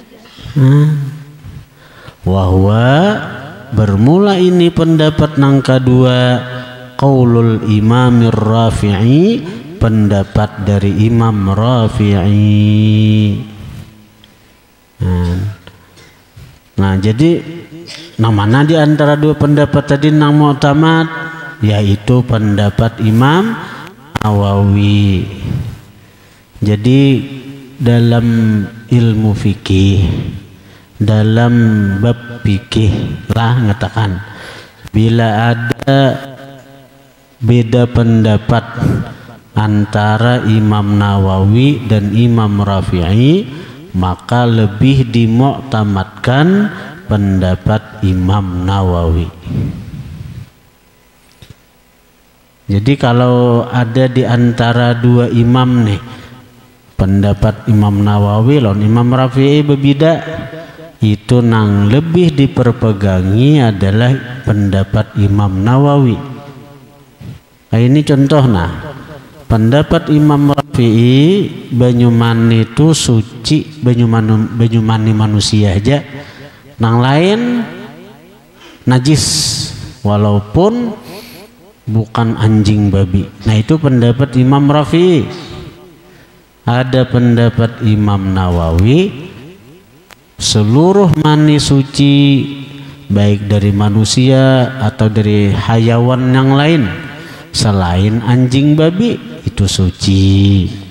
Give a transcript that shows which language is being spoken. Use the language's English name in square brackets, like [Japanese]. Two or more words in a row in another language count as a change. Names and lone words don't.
[Indonesian] Wahwa bermula ini pendapat nang kedua, [Arabic] qaulul Imamir [Indonesian] Rafi'i, pendapat dari Imam Rafi'i. Nah, jadi mana di antara dua pendapat tadi nang mu'tamad, yaitu pendapat Imam Nawawi. Jadi dalam ilmu fikih, dalam bab fikih lah ngatakan, bila ada beda pendapat antara Imam Nawawi dan Imam Rafi'i, maka lebih dimuktamadkan pendapat Imam Nawawi. Jadi kalau ada di antara dua imam nih, pendapat Imam Nawawi lawan Imam Rafi'i berbeda, itu nang lebih diperpegangi adalah pendapat Imam Nawawi. Nah, ini contoh, pendapat Imam Rafi'i, banyu mani itu suci, banyu mani manusia aja, nang lain najis walaupun bukan anjing babi. Nah, itu pendapat Imam Rafi'i. Ada pendapat Imam Nawawi, seluruh mani suci, baik dari manusia atau dari hayawan yang lain selain anjing babi itu suci.